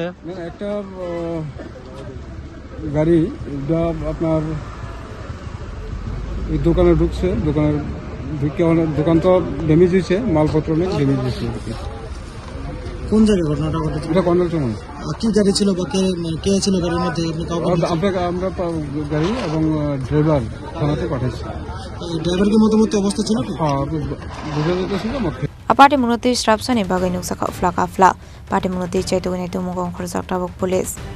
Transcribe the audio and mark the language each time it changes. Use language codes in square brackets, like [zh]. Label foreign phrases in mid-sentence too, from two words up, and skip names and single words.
[bn] একটা গাড়ি আপনার এই দোকানে ঢুকছে দোকানের ঢুকে দোকান তো ড্যামেজ হয়েছে মালপত্র অনেক ড্যামেজ হয়েছে কোন জায়গায় ঘটনাটা ঘটেছে এটা কন্ট্রোল চমন কি গাড়ি ছিল বা কে ছিল গাড়ির মধ্যে আমরা গাড়ি এবং ড্রাইভার থানাতে পাঠাইছি ড্রাইভারকে মতো অবস্থা ছিল হ্যাঁ বুঝা যেতেছিল [trp] Aparte munoti strapsani bagai nuksa kafla pati munoti chaitu gani tu mugong khorsak tabok police